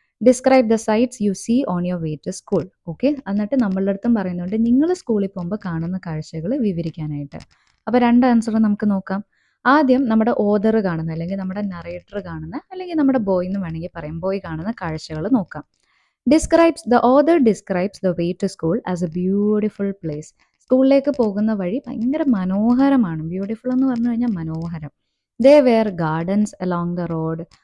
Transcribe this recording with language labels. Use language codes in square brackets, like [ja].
[en] Describe the sights you see on your way to school. [ml] Okay, എന്നിട്ട് നമ്മളുടെ അടുത്തും പറയുന്നുണ്ട് നിങ്ങൾ സ്കൂളിൽ പോകുമ്പോൾ കാണുന്ന കാഴ്ചകൾ വിവരിക്കാനായിട്ട്. അപ്പോൾ രണ്ട് ആൻസർ നമുക്ക് നോക്കാം. ആദ്യം നമ്മുടെ ഓതർ കാണുന്ന, അല്ലെങ്കിൽ നമ്മുടെ നറേറ്റർ കാണുന്ന, അല്ലെങ്കിൽ നമ്മുടെ ബോയ് എന്ന് വേണമെങ്കിൽ പറയാം, ബോയ് കാണുന്ന കാഴ്ചകൾ നോക്കാം. [en] The author describes the way to school as a beautiful place. [ml] സ്കൂളിലേക്ക് പോകുന്ന വഴി ഭയങ്കര മനോഹരമാണ്. ബ്യൂട്ടിഫുൾ എന്ന് പറഞ്ഞു കഴിഞ്ഞാൽ മനോഹരം. [en] There were gardens along the road.